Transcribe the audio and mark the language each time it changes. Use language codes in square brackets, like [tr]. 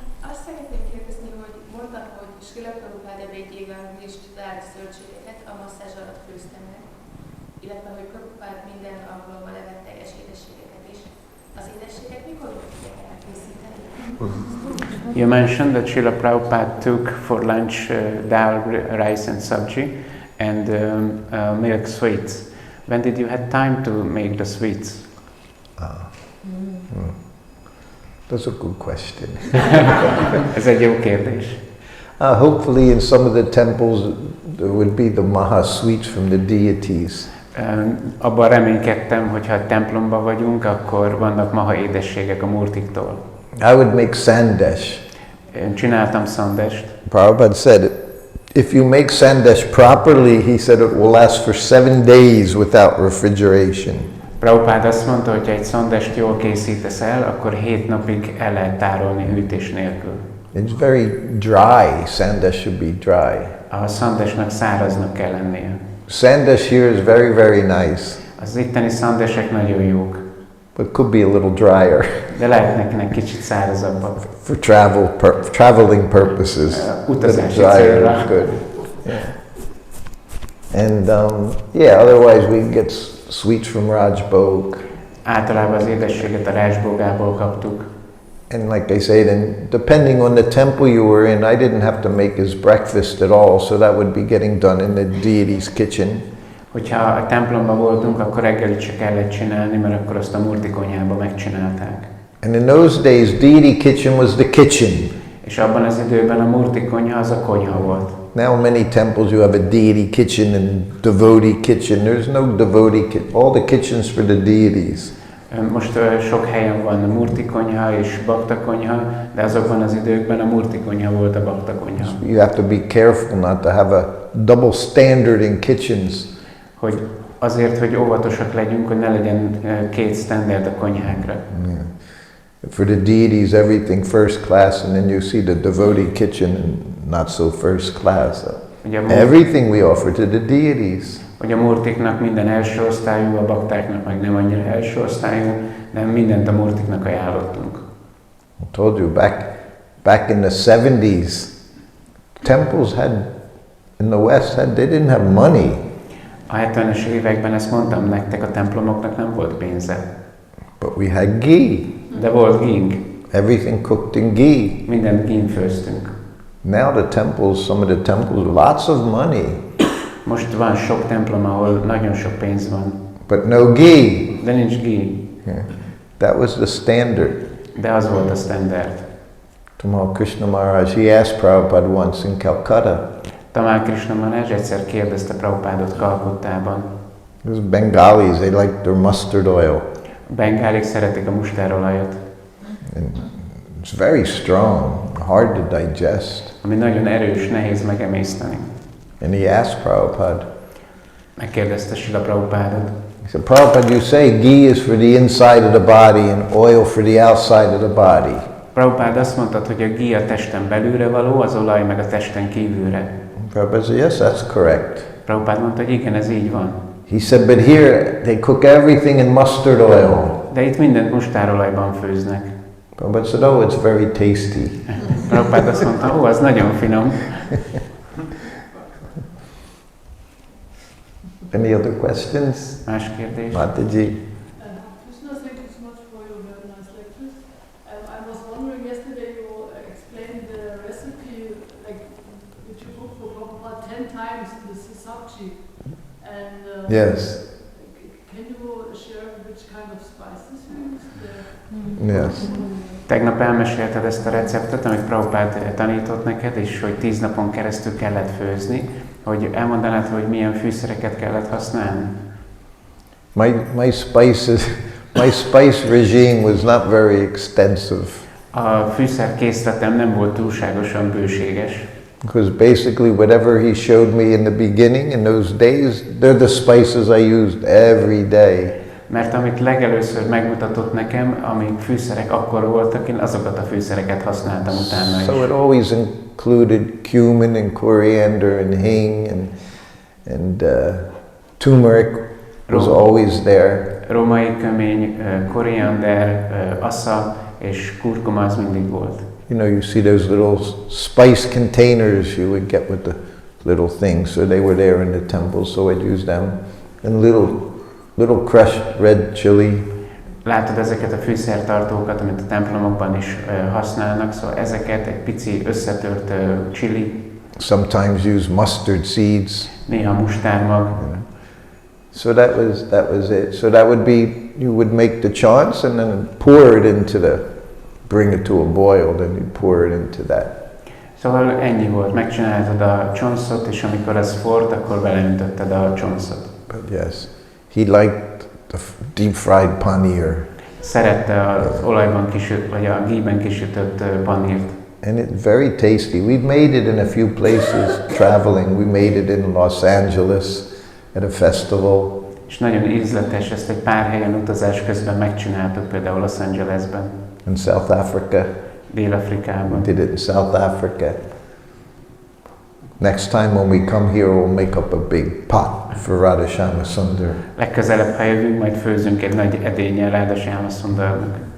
[hu] Azt szeretném kérdezni, hogy mondtam, hogy Srila Prabhupada végével és csodálatos zöldségeket a masszázs alatt főztem meg, illetve hogy Prabhupada minden alkalommal evett teljes édességeket is. Az édességet mikor tudják elkészíteni? [en] You mentioned that Srila Prabhupada took for lunch dal, rice and sabji and milk sweets. When did you have time to make the sweets? That's a good question. [hu] Ez egy jó kérdés. [en] Hopefully in some of the temples there would be the maha sweets from the deities. [hu] Abban reménykedtem, hogy ha a templomban vagyunk, akkor vannak maha édességek a murtiktól. [en] I would make sandesh. [hu] Én csináltam szandest. [en] Prabhupada said, if you make sandesh properly, he said it will last for 7 days without refrigeration. [hu] Prabhupada azt mondta, hogy ha egy szandest jól készítesz el, akkor 7 napig el lehet tárolni hűtés nélkül. [en] It's very dry. Sandesh should be dry. [hu] A szandesnak száraznak kell lennie. [en] Sandesh here is very, very nice. [hu] Az itteni szandesek nagyon jók. [en] but could be a little drier [hu] De lehetnek kicsit szárazabbak. [en] for traveling purposes. [hu] Utazási [en] Drier [hu] célra. [en] is good. Yeah. And yeah, otherwise we can get sweets from Rajbog. [hu] Általában az édességet a rásbógából kaptuk. [en] And like I said, and depending on the temple you were in, I didn't have to make his breakfast at all, so that would be getting done in the deity's kitchen. [hu] Hogyha a templomban voltunk, akkor reggelit se kellett csinálni, mert akkor azt a murti konyhába megcsinálták. [en] And in those days, deity kitchen was the kitchen. [hu] És abban az időben a murti konyha az a konyha volt. [en] Now many temples you have a deity kitchen and devotee kitchen. There's no devotee kitchen. All the kitchens for the deities. [hu] Most sok helyen van a murti konyha és bakta konyha, de azokban az időkben a murti konyha volt a bakta konyha. [en] You have to be careful not to have a double standard in kitchens. [hu] Hogy azért, hogy óvatosak legyünk, hogy ne legyen két standard a konyhákra. [en] Yeah. For the deities, everything first class, and then you see the devotee kitchen and not so first class. Everything we offer to the deities. [hu] Hogy a murtiknak minden első osztályú, a baktáknak meg nem annyira első osztályú, de mindent a murtiknak ajánlottunk. [en] I told you back in the 70s, temples in the West they didn't have money. [hu] A 70-es években ezt mondtam nektek, a templomoknak nem volt pénze. [en] But we had ghee. [hu] De volt gink. [en] Everything cooked in ghee. [hu] Mindent gin főztünk. [en] Now the temples, some of the temples, lots of money. [hu] Most van sok templom, ahol nagyon sok pénz van. [en] But no ghee. [hu] De nincs ghee. [en] Yeah. That was the standard. [hu] De az volt a standard. [en] Tamal Krishna Maharaj, he asked Prabhupada once in Calcutta. [hu] Tamal Krishna Maharaj egyszer kérdezte Prabhupádot Kalkuttában. [en] Those Bengalis, they like their mustard oil. [hu] A bengálik szeretik a mustárolajat. [en] And it's very strong, hard to digest. [hu] Ami nagyon erős, nehéz megemészteni. [en] And he asked Prabhupada. [hu] Megkérdezte Srila Prabhupádot. [en] He said, Prabhupada, you say ghee is for the inside of the body and oil for the outside of the body. [hu] Prabhupád azt mondta, hogy a ghee a testen belülre való, az olaj meg a testen kívülre. [en] Prabhupada said, yes, that's correct. [hu] Prabhupád mondta, hogy igen, ez így van. [en] He said, but here they cook everything in mustard oil. [hu] De itt mindent mustárolajban főznek. [en] Prabhupada said, oh, it's very tasty. [hu] Prabhupád azt mondta, ó, az nagyon finom. [en] Any other questions? [hu] Más kérdés? [en] Mataji. Krishna, thank you so much for your very nice lectures. I was wondering, yesterday you explained the recipe, like, which you cooked for Prabhupada 10 times in the sisakji. And Yes. can you share which kind of spices you used there? Yes. [hu] Tegnap elmesélted ezt a receptet, amit Prabhupád tanított neked, és hogy 10 napon keresztül kellett főzni, hogy elmondanád, hogy milyen fűszereket kellett használni? [en] My spice regime was not very extensive. [hu] A fűszerkészletem nem volt túlságosan bőséges. [en] Because basically whatever he showed me in the beginning, in those days, they're the spices I used every day. [hu] Mert amit legelőször megmutatott nekem, amik fűszerek akkor voltak, én azokat a fűszereket használtam utána is. [en] So it always included cumin and coriander and hing and turmeric was always there. [hu] Római kömény, koriander, assza és kurkuma az mindig volt. [en] You know, you see those little spice containers you would get with the little things. So they were there in the temple, so I'd use them. And little crushed red chili. [hu] Látod ezeket a fűszertartókat, amit a templomokban is használnak, szóval ezeket egy pici összetört chili. [en] Sometimes use mustard seeds. [hu] Néha mustármag. [en] So that was it. So that would be, you would make the chants and then pour it into bring it to a boil, then you pour it into that. [hu] Szóval ennyi volt, megcsináltad a csonszot, és amikor az forrt, akkor beleöntötted a csonszot. [en] But yes, he liked the deep fried paneer. [hu] Szerette az olajban kisütött, vagy a ghee-ben kisütött panírt. [en] And it's very tasty. We've made it in a few places traveling. We made it in Los Angeles at a festival. [hu] És nagyon ízletes, ezt egy pár helyen utazás közben megcsináltuk, például Los Angelesben. [en] In South Africa. [hu] Dél-Afrikában. [en] We did it in South Africa. Next time when we come here, we'll make up a big pot for Radha Sundar. [hu] Legközelebb, ha jövünk, majd főzünk egy nagy edényel Radha Sundarnak.